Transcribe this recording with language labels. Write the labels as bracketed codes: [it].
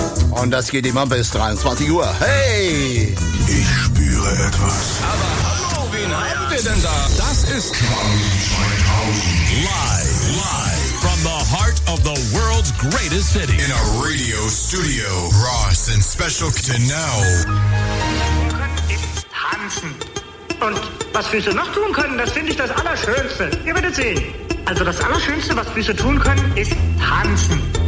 [de] Und das geht immer bis 23 Uhr. Hey! Ich spüre etwas. Aber hallo, wen haben wir denn da? Das ist [en] Live from the heart of the world's greatest city. In a radio studio, Ross and Special K to know. [de] Tanzen. Und was Füße noch tun können, das finde ich das Allerschönste. Ihr werdet sehen. Also das Allerschönste, was Füße tun können, ist tanzen.